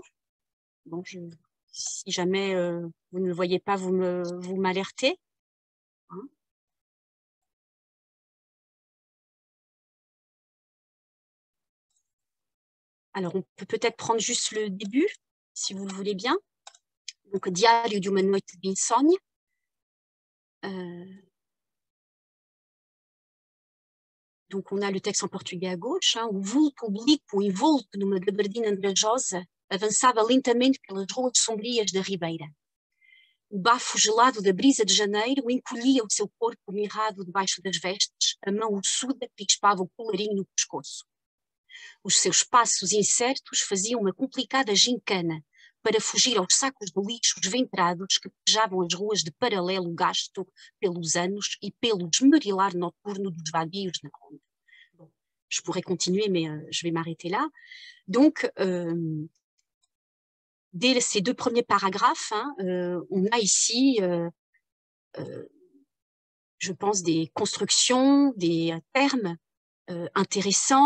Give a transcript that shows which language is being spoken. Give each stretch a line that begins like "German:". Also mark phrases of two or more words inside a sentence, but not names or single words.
French: Bon, si jamais vous ne le voyez pas, vous m'alertez. Hein. Alors, on peut peut-être prendre juste le début, si vous le voulez bien. Donc,
Portuguese: Diário de uma noite de insônia.
French: Donc, on a le texte en portugais à gauche. Hein.
Portuguese: O vulto oblíquo envolto numa gabardina andrajosa avançava lentamente pelas ruas sombrias da Ribeira. O bafo gelado da brisa de janeiro encolhia o seu corpo mirrado debaixo das vestes, a mão ossuda crispava o colarinho no pescoço. Os seus passos incertos faziam uma complicada gincana para fugir aos sacos de lixo esventrados que pejavam as ruas de paralelo gasto pelos anos e pelo esmerilar noturno dos vadios na ronda.
French: Bon, je pourrais continuer, mais je vais m'arrêter là. Donc, dès ces deux premiers paragraphes, hein, on a ici, je pense, des constructions, des termes intéressants.